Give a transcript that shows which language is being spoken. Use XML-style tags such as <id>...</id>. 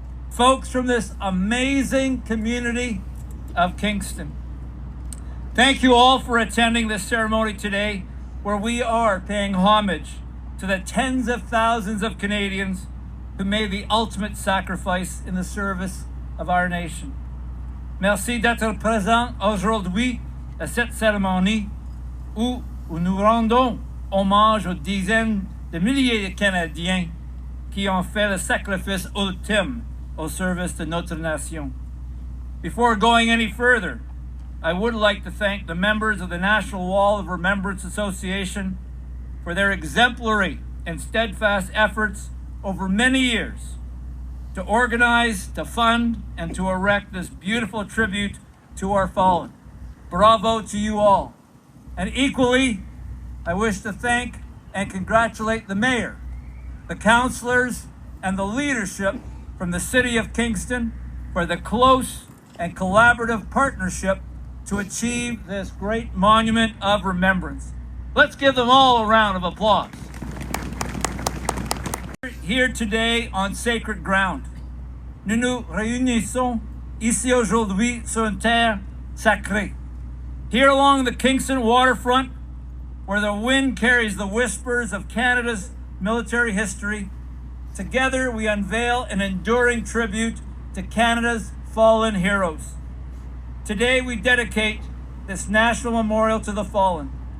<en>Folks from this amazing community of Kingston. Thank you all for attending this ceremony today, where we are paying homage to the tens of thousands of Canadians who made the ultimate sacrifice in the service of our nation.</en> <fr>Merci d'être présent aujourd'hui à cette cérémonie où nous rendons hommage aux dizaines de milliers de Canadiens qui ont fait le sacrifice ultime au service de notre nation.</fr> <en>Before going any further, I would like to thank the members of the National Wall of Remembrance Association for their exemplary and steadfast efforts over many years to organize, to fund, and to erect this beautiful tribute to our fallen. Bravo to you all. And equally, I wish to thank and congratulate the mayor, the councilors, and the leadership from the city of Kingston for the close and collaborative partnership to achieve this great monument of remembrance. Let's give them all a round of applause. We're here today on sacred ground.</en> <fr>Nous nous réunissons ici aujourd'hui sur une terre sacrée.</fr> <en>Here along the Kingston waterfront, where the wind carries the whispers of Canada's military history, together we unveil an enduring tribute to Canada's fallen heroes. Today we dedicate this national memorial to the fallen.</en>